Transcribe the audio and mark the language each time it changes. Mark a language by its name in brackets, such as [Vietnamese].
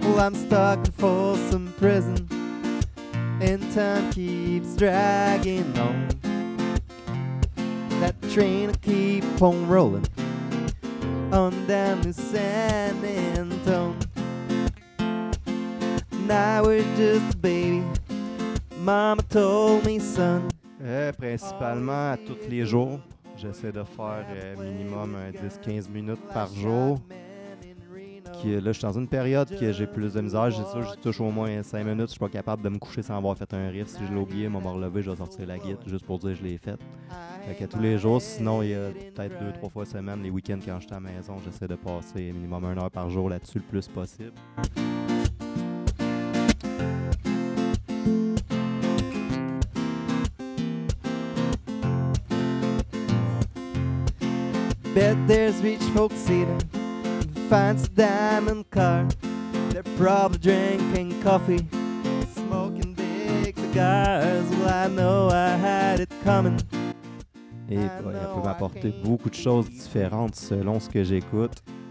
[English] Well, I'm stuck in Folsom Prison, and time keeps dragging on. That train will keep on rolling on down to San Antone. Now we're just a baby, Mama told me, son. [French] Principalement à tous les jours. J'essaie de faire minimum 10-15 minutes par jour. Là, je suis dans une période que j'ai plus de misère. J'ai ça, je touche au moins 5 minutes. Je suis pas capable de me coucher sans avoir fait un riff. Si je l'ai oublié, je vais me relever, je vais sortir la guitare juste pour dire que je l'ai fait. Fait que tous les jours, sinon, il y a peut-être 2-3 fois semaine, les week-ends quand je suis à la maison, j'essaie de passer minimum 1 heure par jour là-dessus le plus possible. [English] Bet there's rich folks sitting in fancy diamond car. They're probably drinking coffee, smoking big cigars. Well, I know I had it coming. [French] Et elle peut m'apporter beaucoup de choses différentes selon ce que j'écoute.